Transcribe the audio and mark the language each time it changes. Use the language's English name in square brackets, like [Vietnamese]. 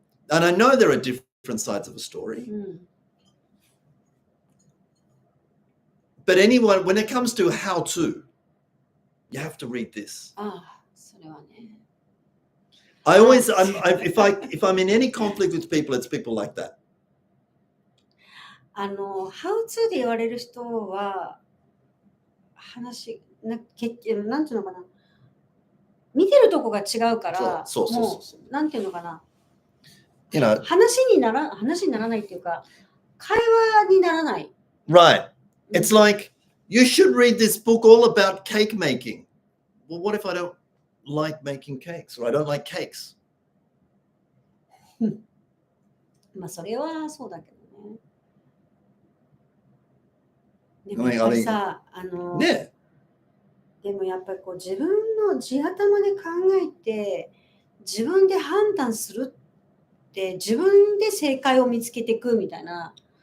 [English] And I know there are different sides of a story. But anyone, when it comes to how to, you have to read this. [Japanese] ああ、それはね。 [English] I always, if I'm in any conflict with people, it's people like that. How to [Japanese] で言われる人は、なんていうのかな。見てるとこが違うから、もう、なんていうのかな。話にならないっていうか、会話にならない。 [English] Right. It's like, you should read this book all about cake making. Well, what if I don't like making cakes or I don't like cakes? [Japanese] まあ、それはそうだけどね。でもやっぱりさ、ね。でもやっぱりこう自分の地頭で考えて、自分で判断するって、自分で正解を見つけていくみたいな。